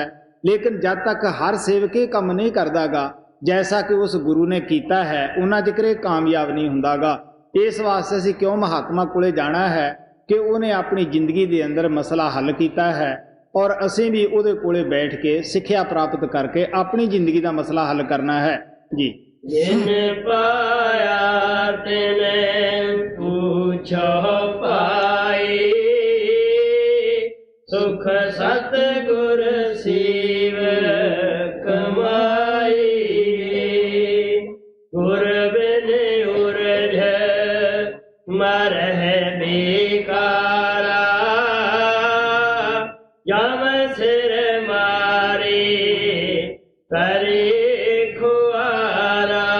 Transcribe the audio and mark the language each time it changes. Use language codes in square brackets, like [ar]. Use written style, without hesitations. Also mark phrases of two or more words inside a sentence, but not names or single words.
[pa] ਲੇਕਿਨ ਜਦ ਤੱਕ ਹਰ ਸੇਵਕ ਇਹ ਕੰਮ ਨਹੀਂ ਕਰਦਾਗਾ ਜੈਸਾ ਕਿ ਉਸ ਗੁਰੂ ਨੇ ਕੀਤਾ ਹੈ, ਉਹਨਾਂ ਜ਼ਿਕਰ ਇਹ ਕਾਮਯਾਬ ਨਹੀਂ ਹੁੰਦਾਗਾ। ਇਸ ਵਾਸਤੇ ਅਸੀਂ ਕਿਉਂ ਮਹਾਤਮਾ ਕੋਲੇ ਜਾਣਾ ਹੈ ਕਿ ਉਹਨੇ ਆਪਣੀ ਜ਼ਿੰਦਗੀ ਦੇ ਅੰਦਰ ਮਸਲਾ ਹੱਲ ਕੀਤਾ ਹੈ ਔਰ ਅਸੀਂ ਵੀ ਉਹਦੇ ਕੋਲੇ ਬੈਠ ਕੇ ਸਿੱਖਿਆ ਪ੍ਰਾਪਤ ਕਰਕੇ ਆਪਣੀ ਜ਼ਿੰਦਗੀ ਦਾ ਮਸਲਾ ਹੱਲ ਕਰਨਾ ਹੈ ਜੀ। [hi] जिन पाया तिने पूछो पाई, सुख सतगुर सीव कमाई। गुर बिन उरझ मरह बेकारा, जम सिर मारे करे खुआरा।